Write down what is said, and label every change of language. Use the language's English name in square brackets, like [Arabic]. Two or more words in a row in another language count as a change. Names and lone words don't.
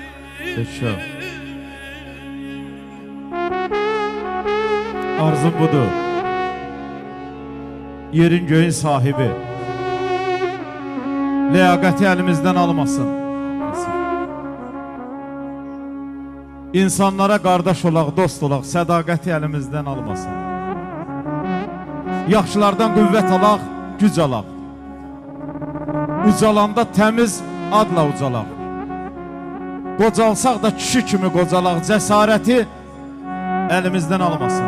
[Azerbaijani] Peki. Arzum budur. Yerin göğün sahibi. Liyaqəti elimizden almasın. İnsanlara qardaş olaq, dost olaq, sədaqəti elimizden almasın. Yaxşılardan qüvvət alaq, güc alaq. Ucalanda təmiz adla ucalaq. Qocalsaq da kişi kimi qocalaq, cəsarəti elimizden almasın.